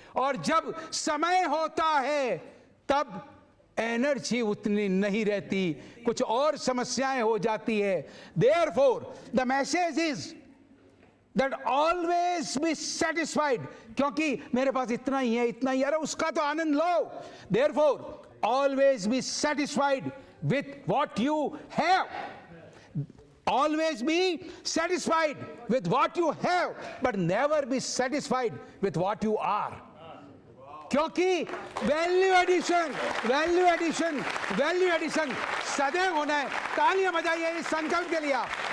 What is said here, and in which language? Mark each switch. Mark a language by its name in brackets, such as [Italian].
[Hindi] और जब समय होता है तब एनर्जी उतनी नहीं रहती, कुछ और समस्याएं हो जाती है। [English] therefore the message is that always be satisfied, [Hindi] क्योंकि मेरे पास इतना ही है, इतना ही, अरे उसका तो आनंद लो। [English] Therefore always be satisfied with what you have. Always be satisfied with what you have, but never be satisfied with what you are. [Hindi] क्योंकि value addition, value addition, value addition सदैव होना है। तालियां बजाइए इस संकल्प के लिए।